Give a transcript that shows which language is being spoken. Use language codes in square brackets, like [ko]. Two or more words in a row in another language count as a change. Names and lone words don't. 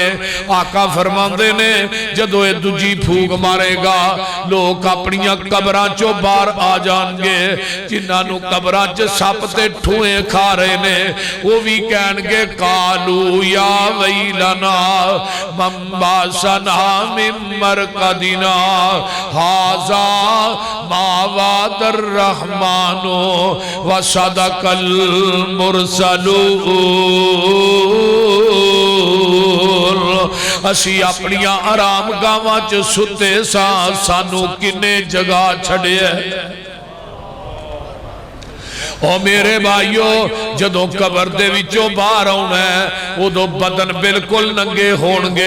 [pa] آقا فرماندے نے جدوں یہ دوجی پھوک مارے گا لوگ اپنیاں قبراں چوں باہر آ جانگے. جنہاں نوں قبراں چ سپ تے ٹھوہے کھا رہے نے وہ بھی کہنگے [ar] قالوا يا ويلنا من بعثنا من مرقدنا هذا ما وعد الرحمن وصدق المرسلون. [pa] اسی اپنیاں آرام گاہواں چ ستے ساں، سانوں کنے جگا چھڈیا. او میرے بھائیوں جدوں قبر دے وچوں باہر آؤنا ہے اودوں بدن بالکل ننگے ہونگے.